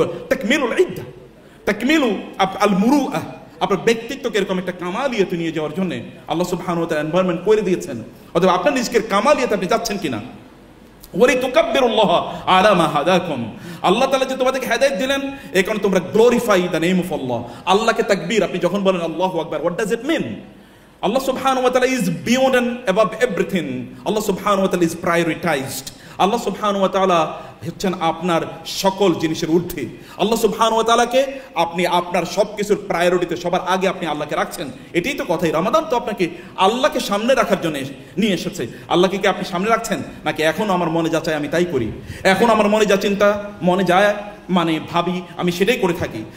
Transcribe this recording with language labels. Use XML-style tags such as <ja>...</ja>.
<ar>তাকমিলুল ইদ্দা, তাকমিলু আল মুরুআ,</ar> <bn>আপনার ব্যক্তিত্বকে এরকম একটা কামালিয়াতে নিয়ে যাওয়ার জন্য আল্লাহ সুবহানাহু ওয়া তাআলা এনভায়রনমেন্ট করে দিয়েছেন। অথবা আপনার নিজের কামালিয়াতে আপনি যাচ্ছেন কিনা।</bn> <ar>ওয়ালিতুকাব্বিরুল্লাহ আলা মা হাদাকুম,</ar> <bn>আল্লাহ তাআলা যে তোমাদেরকে হেদায়েত দিলেন এই কারণে তোমরা</bn> <en>Glorify the name of Allah.</en> <bn>আল্লাহকে তাকবীর, আপনি যখন বলেন আল্লাহু আকবার,</bn> <en>What does it mean? Allah subhanahu wa ta'ala is beyond and above everything. Allah subhanahu wa ta'ala is prioritized.</en> <bn>Allah subhanahu wa ta'ala হচ্ছেন আপনার সকল জিনিসের ঊর্ধ্বে। আল্লাহ সুবহানাহু ওয়া তাআলাকে আপনি আপনার সবকিছুর প্রায়োরিটিতে সবার আগে আপনি আল্লাহকে রাখছেন। এটাই তো কথাই। রমাদান তো আপনাকে আল্লাহকে সামনে রাখার জন্য নিয়ে এসেছে। আল্লাহকে কি আপনি সামনে রাখছেন, নাকি এখন আমার মনে যা চায় আমি তাই করি, এখন আমার মনে যা চিন্তা মনে যায় মানে ভাবি আমি সেটাই করে থাকি?</bn>